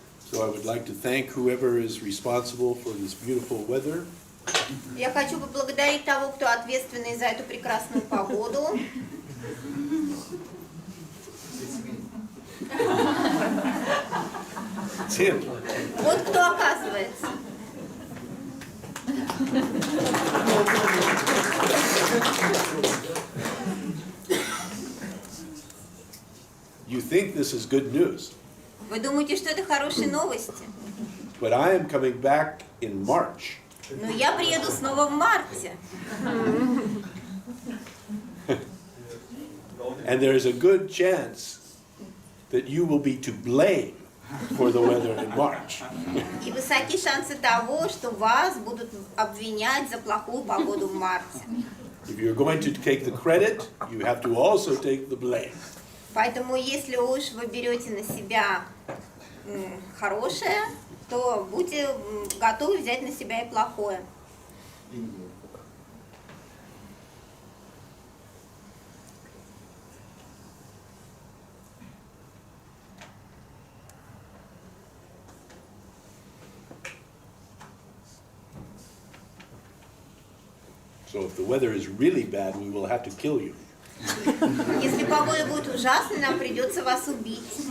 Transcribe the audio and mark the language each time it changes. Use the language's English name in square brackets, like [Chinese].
[English] So I would like to thank whoever is responsible for this beautiful weather. [Russian] Я хочу поблагодарить того, кто ответственный за эту прекрасную погоду. [English] Tim. [Russian] Вот кто оказывается. [English] You think this is good news, [Russian] Вы думаете, что это хорошие новости? [English] but I am coming back in March. [Russian] Но я приеду снова в марте. [English] And there is a good chance that you will be to blame for the weather in March. [Russian] И высоки шансы того, что вас будут обвинять за плохую погоду в марте. [English] If you're going to take the credit, you have to also take the blame. [Russian] Поэтому, если уж вы берете на себя хорошее, то будьте готовы взять на себя и плохое. [English] So if the weather is really bad, we will have to kill you. [Russian] Если погода будет ужасной, нам придется вас убить.